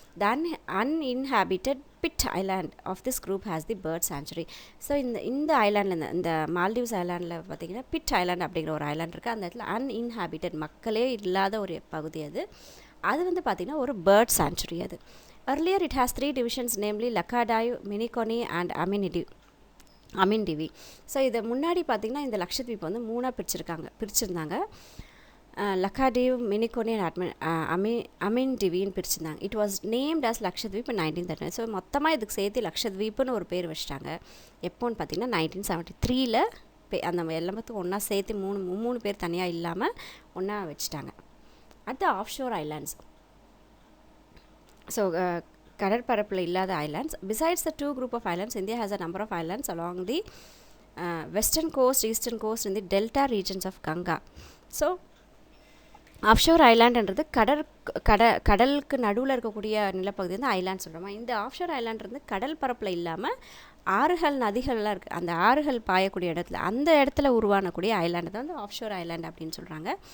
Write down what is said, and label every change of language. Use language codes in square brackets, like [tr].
[en] The uninhabited Pitti island of this group has the bird sanctuary. [ta] So இந்த ஐலாண்டில் இந்த Maldives ஐலாண்டில் பார்த்தீங்கன்னா bit island அப்படிங்கிற ஒரு ஐலாண்ட் இருக்குது. அந்த இடத்துல அன்இன்ஹாபிட்டட் மக்களே இல்லாத ஒரு பகுதி அது வந்து பார்த்திங்கன்னா ஒரு பேர்ட் சாங்சுரி அது. [en] Earlier it has 3 divisions, namely Lakadive, Minikoni and Amindivi. [ta] So இதை முன்னாடி பார்த்திங்கன்னா இந்த லக்ஷத்வீப் வந்து 3ஆக பிரிச்சிருந்தாங்க. லக்காடிவ், மினிகோனி and அமின்டிவின்னு பிரிச்சிருந்தாங்க. [en] It was named as Lakshadweep in 1939. [ta] So மொத்தமாக இதுக்கு சேர்த்து லக்ஷத்வீப்னு ஒரு பேர் வச்சிட்டாங்க. எப்போன்னு பார்த்தீங்கன்னா 1973ல் அந்த எல்லாத்துக்கும் ஒன்றா சேர்த்து மூணு பேர் தனியாக இல்லாமல் ஒன்றா வச்சுட்டாங்க. அடுத்து ஆஃப்ஷோர் ஐலாண்ட்ஸ். ஸோ கடற்பரப்பில் இல்லாத islands. [en] Besides the 2 group of islands, India has a number of islands along the western coast, eastern coast in the delta regions of Ganga. [ta] So offshore ஐலாண்டுன்றது கடலுக்கு நடுவில் இருக்கக்கூடிய நிலப்பகுதி வந்து ஐலாண்ட் சொல்கிறோமா. இந்த ஆஃப்ஷோர் ஐலாண்ட் கடல் பரப்பில் இல்லாமல் ஆறுகள், நதிகள்லாம் இருக்குது. அந்த ஆறுகள் பாயக்கூடிய அந்த இடத்துல உருவானக்கூடிய ஐலாண்டு தான் வந்து ஆஃப்ஷோர் ஐலாண்ட் அப்படின்னு சொல்கிறாங்க.